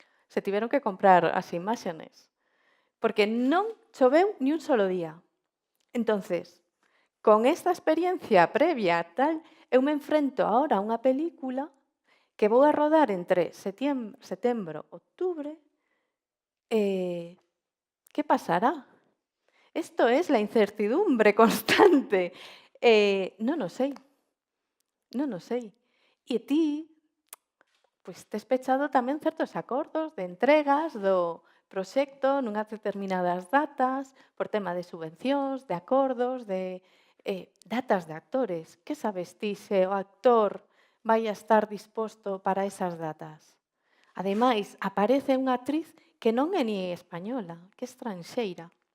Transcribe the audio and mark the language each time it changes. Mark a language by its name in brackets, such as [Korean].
[Galician] Se tiveron que comprar as imágenes. Porque non choveu [Spanish] ni un solo día. [Galician] Entonces, con esta experiencia previa tal, eu me enfrento ahora a unha película que vou a rodar entre setembro, outubro. ¿Qué pasará? [Spanish] Esto es la incertidumbre constante. [Galician] Non o sei. E ti, pois, tes pechado tamén certos acordos de entregas do proxecto nunhas determinadas datas, por tema de subvencións, de acordos, de datas de actores. Que sabes ti se o actor vai a estar disposto para esas datas? Ademais, aparece unha actriz que non é ni española, que é estranxeira.